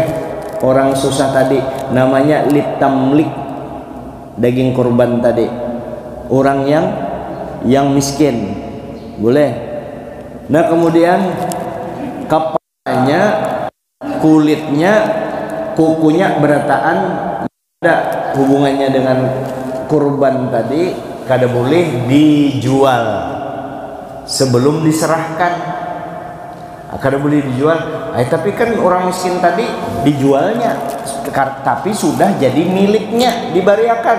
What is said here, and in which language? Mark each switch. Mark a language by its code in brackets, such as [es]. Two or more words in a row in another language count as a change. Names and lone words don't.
[id] Orang susah tadi namanya litamlik, daging korban tadi. Orang yang miskin boleh. Nah kemudian kepalanya, kulitnya, kukunya berataan, ada hubungannya dengan kurban tadi, kada boleh dijual sebelum diserahkan. [bjn] Kada boleh dijual. [id] Tapi kan orang miskin tadi dijualnya, tapi sudah jadi miliknya, dibariakan.